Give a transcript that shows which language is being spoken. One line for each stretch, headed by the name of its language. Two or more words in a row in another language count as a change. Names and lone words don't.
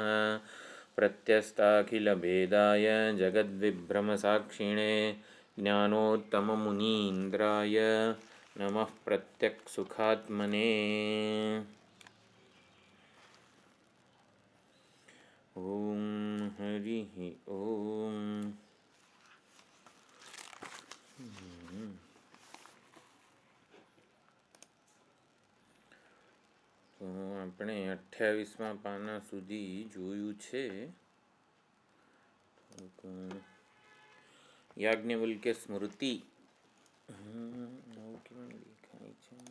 Sanskrit: प्रत्यस्ताखिलभेदाय जगद्विभ्रमसाक्षिणे ज्ञानोत्तममुनीन्द्राय नमः प्रत्यक्सुखात्मने। ॐ हरिः ॐ।
Gujarati: તો આપણે 28મા પાના સુધી જોયું છે. યાજ્ઞવલ્ક્ય સ્મૃતિ કેમ દેખાય છે?